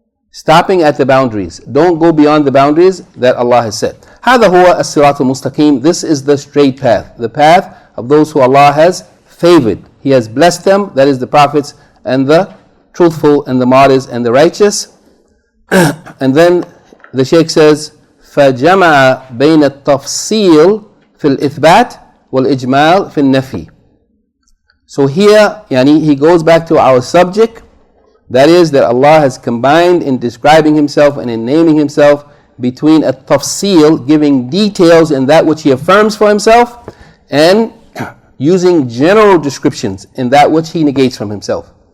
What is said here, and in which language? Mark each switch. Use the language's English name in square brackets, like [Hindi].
[English] Stopping at the boundaries. Don't go beyond the boundaries that Allah has set. [Arabic] هذا هو الصراط المستقيم. [English] This is the straight path, the path of those who Allah has favored. He has blessed them, that is the prophets and the truthful and the martyrs and the righteous. And then the Shaykh says, [Arabic] فَجَمَعَ بَيْنَ التَّفْصِيلِ فِي الْإِثْبَاتِ وَالْإِجْمَالِ فِي النَّفِي. [English] So here, yani, he goes back to our subject, that is that Allah has combined in describing Himself and in naming Himself between a tafsil, giving details in that which He affirms for Himself, and using general descriptions in that which He negates from Himself.